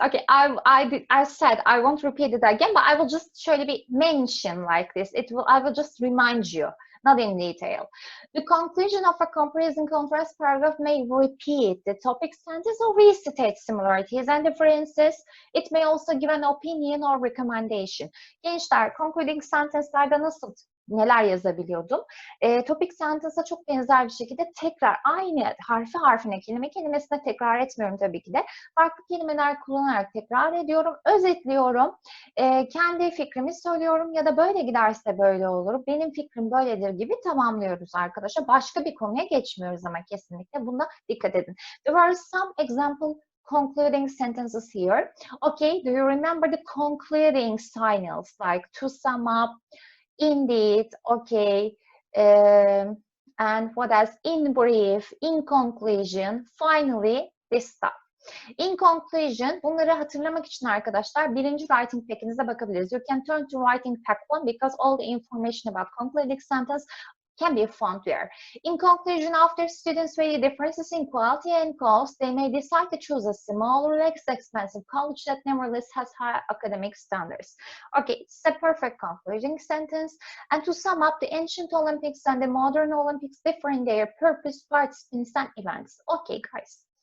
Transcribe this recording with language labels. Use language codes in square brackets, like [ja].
[en] Okay, I said I won't repeat it again, but I will just surely mention like this. I will just remind you, not in detail. The conclusion of a comparison contrast paragraph may repeat the topic sentence or restate similarities and differences. It may also give an opinion or recommendation. [tr] Gençler, concluding sentence'lerde neler yazabiliyordum? Topic sentence'a çok benzer bir şekilde tekrar aynı harfi harfine, kelime kelimesine tekrar etmiyorum tabii ki de. Farklı kelimeler kullanarak tekrar ediyorum, özetliyorum, kendi fikrimi söylüyorum ya da böyle giderse böyle olur, benim fikrim böyledir gibi tamamlıyoruz arkadaşlar. Başka bir konuya geçmiyoruz ama kesinlikle buna dikkat edin. [en] There are some example concluding sentences here. Okay, do you remember the concluding signals like to sum up, indeed, okay, and what else? In brief, in conclusion, finally, this stuff. In conclusion, [tr] bunları hatırlamak için arkadaşlar birinci writing pack'inize bakabiliriz. [en] You can turn to writing pack 1 because all the information about concluding sentence can be found there. In conclusion, after students weigh differences in quality and cost, they may decide to choose a smaller, less expensive college that nevertheless has high academic standards. Okay, it's a perfect concluding sentence. And to sum up, the ancient Olympics and the modern Olympics differ in their purpose, participants, and events. Okay, guys.